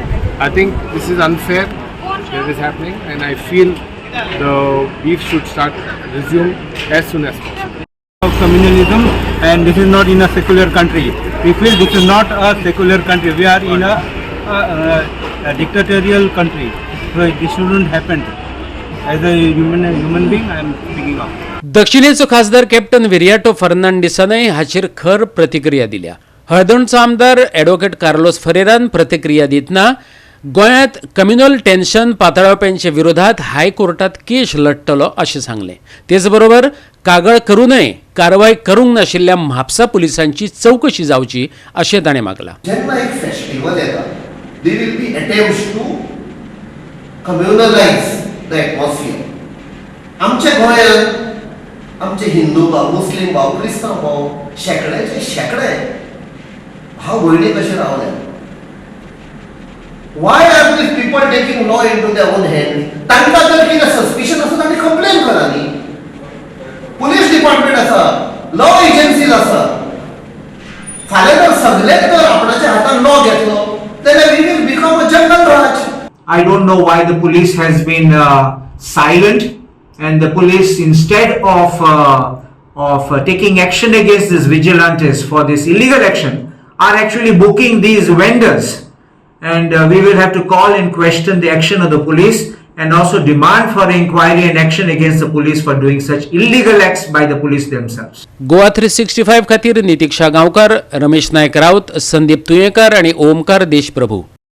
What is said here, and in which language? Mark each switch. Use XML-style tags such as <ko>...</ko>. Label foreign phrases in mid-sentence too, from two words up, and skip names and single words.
<en>I think this is unfair that is happening, and I feel the beef should start resume as soon as possible. Of communalism, and this is not in a secular country. We feel this is not a secular country. We are in a dictatorial country. So this shouldn't happen. As a human being, I am speaking of.</en> <kok>दक्षिणेचो खासदार कॅप्टन विरियाटो फर्नांडिसानय हाचेर खर प्रतिक्रिया दिल्या. हळदणचो आमदार ॲडव्होकेट कार्लोस फरेरान प्रतिक्रिया दितना गोंयांत कम्युनल टेन्शन पातळावप्यांचे विरोधात हायकोर्टात केस लढटलो अशें सांगलें. तेच बरोबर कागाळ करूनय कारवाय करूंक नाशिल्ल्या म्हापसा पुलिसांची चवकशी जावची अशें ताणें मागलां. जेन्ना एक फेस्टिवल येता</kok> <en>they will be attempts to communalise the atmosphere.</en> <kok>आमच्या गोंयांत आमचे हिंदू भाव, मुस्लीम भाव, क्रिस्तांव भाव शेकडे भाव भयणी कशे रावले.</kok> <en>Why are these people taking law into their own hands?</en> <kok>तांकां जर कितें सस्पिशन आसा तांणी कंप्लेन करा न्ही.</kok> <en>police department</en> <kok>आसा,</kok> <en>law agencies</en> <kok>आसा. फाल्यां जर सगळेच जर आपणाच्या हातान लॉ घेतलो जाल्यार</kok> <en>we will become a jungle raj. I don't know why the police has been silent, and the police, instead of taking action against these vigilantes for this illegal action, are actually booking these vendors. And we will have to call and question the action of the police, and also demand for inquiry and action against the police for doing such illegal acts by the police themselves.</en> <kok>गोवा 365 खातीर नितीक्षा गांवकार, रमेश नायक राऊत, संदीप तुयेंकार आनी ओमकार देशप्रभू</kok>